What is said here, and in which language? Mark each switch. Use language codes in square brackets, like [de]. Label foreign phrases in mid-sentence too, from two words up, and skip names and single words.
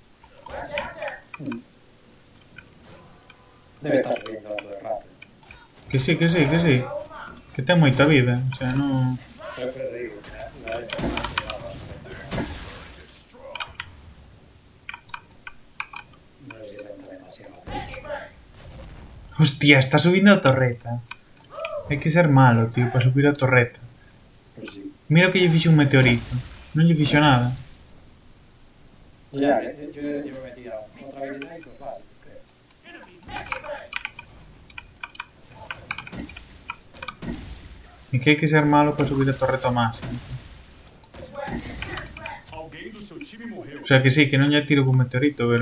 [es] Debe estar subiendo todo el rato. [gl] Que sí, que sí, que sí. Que ten moita vida. O sea, non... [es] Pero por eso digo, la vez que más que nada, no sé si renta demasiado. [gl] Hostia, está subindo a torreta. Hai que ser malo, tío, para subir a torreta. [es] Pues sí. [gl] Mira que lle fixe un meteorito. Non lle fixo nada. [es] Ya, yo me he tirado otra habilidad y pues básicos, creo. [gl] E que hai que ser malo para subir a torreta ao máximo. O sea que sí, que non lle tiro con meteorito, pero...